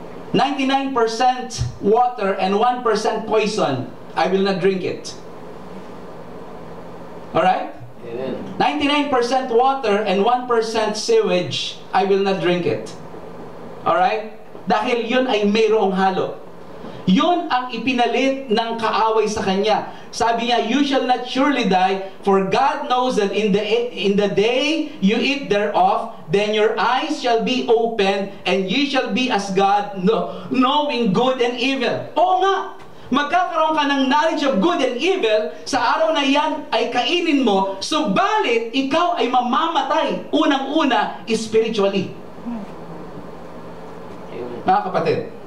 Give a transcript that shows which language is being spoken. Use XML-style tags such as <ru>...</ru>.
<en>99% water and 1% poison, I will not drink it. Alright? Amen. 99% water and 1% sewage, I will not drink it. Alright?</en> <tl>Dahil yun ay mayroong halo. Yun ang ipinalit ng kaaway sa kanya. Sabi niya,</tl> <en>you shall not surely die, for God knows that in the day you eat thereof, then your eyes shall be opened, and ye shall be as God, knowing good and evil.</en> <tl>Oo nga, magkakaroon ka ng</tl> <en>knowledge of good and evil,</en> <tl>sa araw na yan ay kainin mo, subalit ikaw ay mamamatay, unang-una, spiritually. Mga kapatid.</tl>